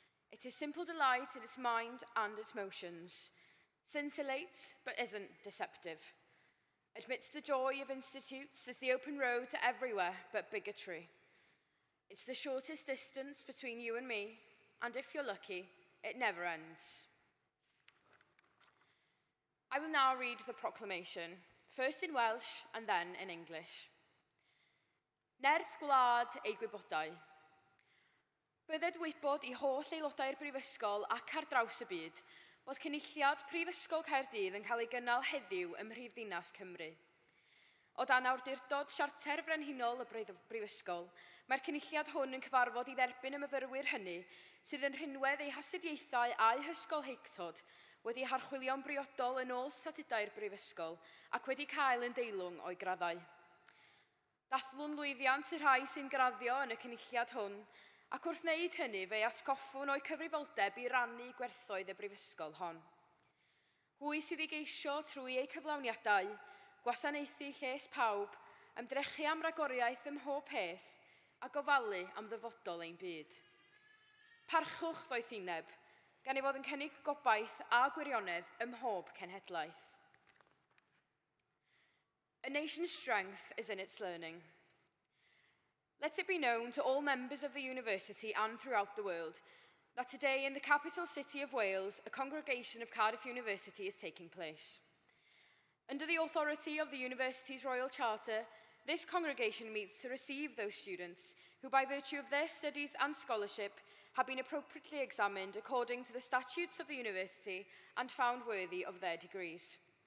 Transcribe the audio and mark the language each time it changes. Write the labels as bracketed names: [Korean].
[English] It is simple delight in its mind and its motions, scintillates but isn't deceptive, admits the joy of institutes as the open road to everywhere but bigotry. It's the shortest distance between you and me, and if you're lucky, it never ends. I will now read the proclamation, first in Welsh and then in English. [Welsh] Nerth gwlad ei gwybodau. Bydded wybod I holl aelodau'r Brifysgol ac ar draws y byd bod cynulliad Prifysgol Caerdydd yn cael ei gynnal heddiw ym Mhrifddinas Cymru. O dan awdurdod Siarter Frenhinol y Brifysgol, mae'r cynulliad hwn yn cyfarfod I dderbyn y myfyrwyr hynny sydd yn rhinwedd eu hastudiaethau a'u hysgol heictod wedi harchwilio'n briodol yn ôl statudau'r Brifysgol ac wedi cael yn deilwng o'i graddau. Dathlwn lwyddiant y rhai sy'n graddio yn y cynulliad hwn ac wrth wneud hynny fe atgoffwn o'i cyfrifoldeb I rannu gwerthoedd y Brifysgol hon. Hwy sydd I geisio trwy eu cyflawniadau, gwasanaethu lles pawb, ymdrechu am ragoriaeth ym mhob peth a gofalu am ddyfodol ein byd. Parchwch ddoethineb, gan ei fod yn cynnig gobaith a gwirionedd ym mhob cenhedlaeth. [English] A nation's strength is in its learning. Let it be known to all members of the university and throughout the world that today in the capital city of Wales, a congregation of Cardiff University is taking place. Under the authority of the university's Royal Charter, this congregation meets to receive those students who, by virtue of their studies and scholarship, have been appropriately examined according to the statutes of the university and found worthy of their degrees.